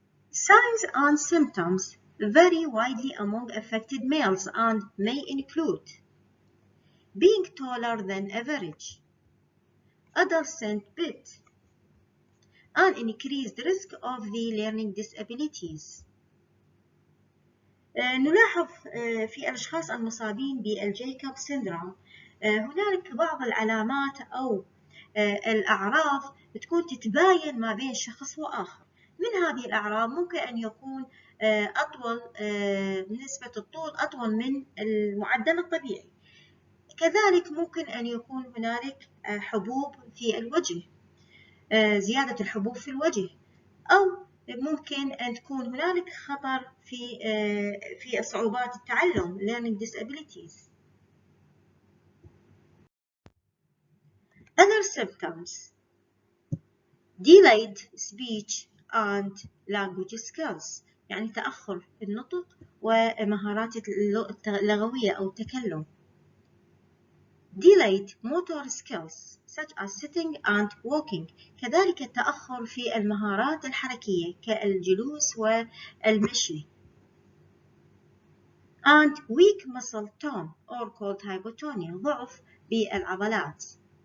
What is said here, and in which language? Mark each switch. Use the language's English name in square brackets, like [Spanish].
[English] Signs and symptoms vary widely among affected males and may include being taller than average, adolescent bit, an increased risk of the learning disabilities. [Arabic] نلاحظ في الأشخاص المصابين بالجيكوب syndrome هنالك بعض العلامات أو الأعراض تكون تتباين ما بين شخص وآخر. من هذه الأعراض ممكن أن يكون أطول، نسبة الطول أطول من المعدل الطبيعي. كذلك ممكن أن يكون هنالك حبوب في الوجه، زيادة الحبوب في الوجه، أو ممكن أن تكون هنالك خطر في صعوبات التعلم learning disabilities. [English] Other symptoms: delayed speech and language skills، [Arabic] يعني تأخر في النطق ومهارات اللغوية أو التكلم. [English] Delayed motor skills such as sitting and walking، [Arabic] كذلك التأخر في المهارات الحركية كالجلوس والمشي. [English] And weak muscle tone or called hypotonia، [Arabic] ضعف بالعضلات.